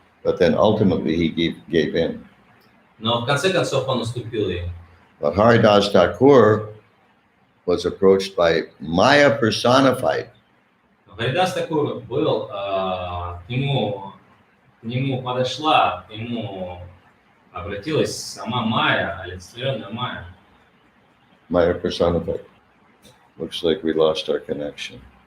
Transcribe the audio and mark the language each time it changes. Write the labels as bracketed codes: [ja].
[en] But then ultimately he gave in. [ru] но в конце концов он уступил ей. [en] But Haridas Thakur was approached by Maya personified. [ru] Харидас Такур был, к нему подошла, к нему обратилась сама Майя, олицетворенная Майя. [en] Maya personified. Looks like we lost our connection.